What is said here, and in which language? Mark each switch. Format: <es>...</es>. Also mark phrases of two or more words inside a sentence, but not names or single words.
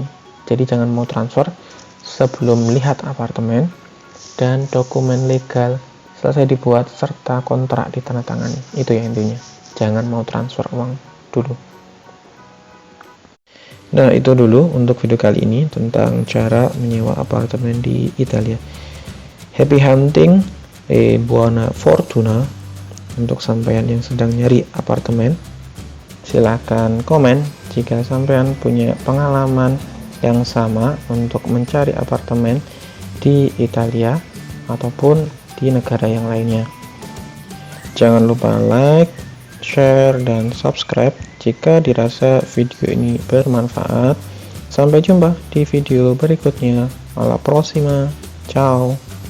<id>Jadi jangan mau transfer sebelum lihat apartemen dan dokumen legal selesai dibuat serta kontrak ditandatangani. Itu ya intinya. Jangan mau transfer uang dulu. Nah, itu dulu untuk video kali ini tentang cara menyewa apartemen di Italia.</id> <en>Happy hunting,</en> <it>buona fortuna</it> <id>untuk sampean yang sedang nyari apartemen. Silahkan komen jika sampean punya pengalaman yang sama untuk mencari apartemen di Italia ataupun di negara yang lainnya. Jangan lupa like, share, dan subscribe jika dirasa video ini bermanfaat. Sampai jumpa di video berikutnya.</id> <it>Alla prossima. Ciao.</it>